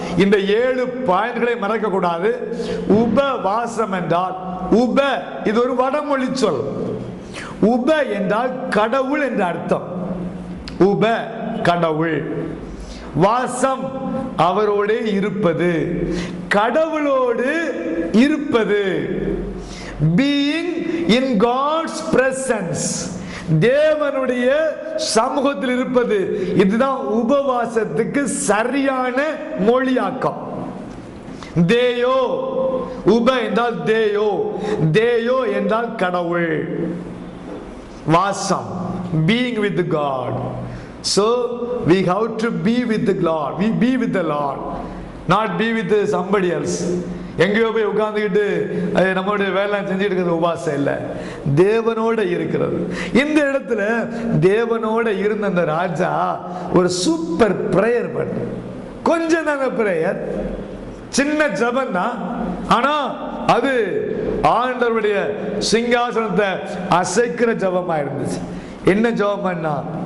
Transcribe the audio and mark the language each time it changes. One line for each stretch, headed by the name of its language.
Tamil: இந்த 7 பாயிண்ட்களை மறக்க கூடாது. உபவாசம் என்றால், உப இது ஒரு வடமொழி சொல். உப என்றால் கடவுள் என்ற அர்த்தம். உப கடவுள், வாசம் அவரோடு இருப்பது, கடவுளோடு இருப்பது.
English: being in God's presence,
Tamil: தேவனுடைய சமூகத்தில் இருப்பது. இதுதான் உபவாசத்துக்கு சரியான மொழியாக்கம். தேயோ, உப என்றால் தேயோ, தேயோ என்றால் கடவுள், வாசம்,
English: being with God. So we have to be with the Lord. We be with the Lord, not be with somebody else.
Tamil: எங்கேயோ போய் உட்கார்ந்துக்கிட்டு நம்மளுடைய வேலை செஞ்சுட்டு இருக்கிறது உபாசம் இல்லை, தேவனோட இருக்கிறது. இந்த இடத்துல தேவனோட இருந்த அந்த ராஜா ஒரு சூப்பர் பிரேயர் பண்ண. கொஞ்சம் தாங்க பிரேயர், சின்ன ஜபம் தான், ஆனா அது ஆண்டவருடைய சிங்காசனத்தை அசைக்கிற ஜபமா இருந்துச்சு. என்ன ஜபம் பண்ணா?